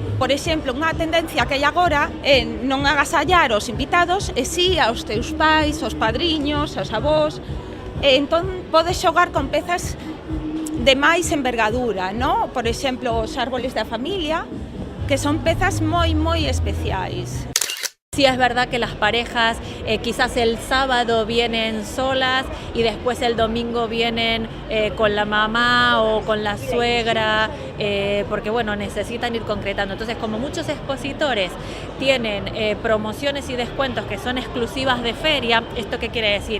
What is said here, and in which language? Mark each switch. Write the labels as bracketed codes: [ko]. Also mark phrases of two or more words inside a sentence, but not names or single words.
[gl] Por exemplo, unha tendencia que hai agora é non agasallar os invitados e si aos teus pais, aos padriños, aos avós. Entón, podes xogar con pezas de máis envergadura, ¿no? Por exemplo, os árboles da familia, que son pezas moi especiais. [es] Sí es verdad que las parejas quizás el sábado vienen solas y después el domingo vienen con la mamá o con la suegra, porque bueno, necesitan ir concretando. Entonces, como muchos expositores tienen promociones y descuentos que son exclusivas de feria, ¿esto qué quiere decir?